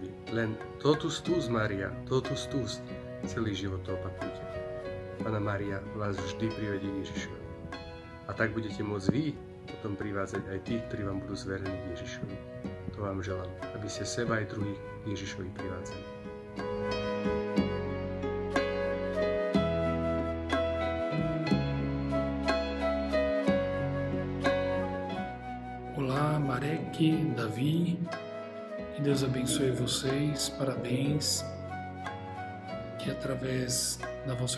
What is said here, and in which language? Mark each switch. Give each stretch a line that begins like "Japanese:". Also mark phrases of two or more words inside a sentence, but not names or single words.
Latin: Len totus tus, Mária, totus tus.
Slovak: Celý život to opakujte. Panna Mária vás vždy privedie k Ježišovi. A tak budete môcť vy potom privádzať aj tých, ktorí vám budú zverení k Ježišovi. To vám želám, aby ste seba aj druhých k Ježišovi privádzali.
Portuguese: Olá, Marek, Davi, que Deus abençoe vocês, parabéns, que através da vossa